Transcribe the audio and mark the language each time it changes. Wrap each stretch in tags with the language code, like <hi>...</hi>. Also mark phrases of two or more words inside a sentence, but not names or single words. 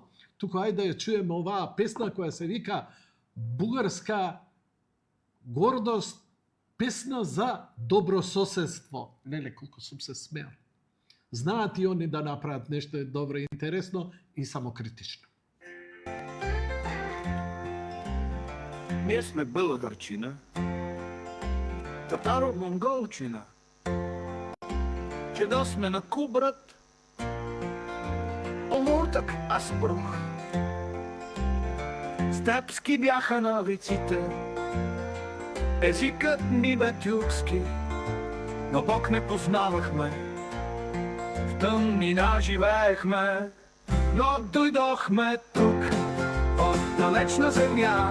<mk>Тука ајде да ја чуеме оваа песна која се вика Бугарска гордост, песна за добрососедство. Леле, колку сум се смеал. Знаат и они да направат нешто добро и интересно и самокритично.</mk> <bg>Ние сме българчина, татаро-монголчина, че да сме на Кубрат, омуртък аз прух. Степски бяха навиците, езикът ни бе тюркски, но Бог не познавахме, в тъмнина живеехме, но дойдохме тук, от далечна земя.</bg>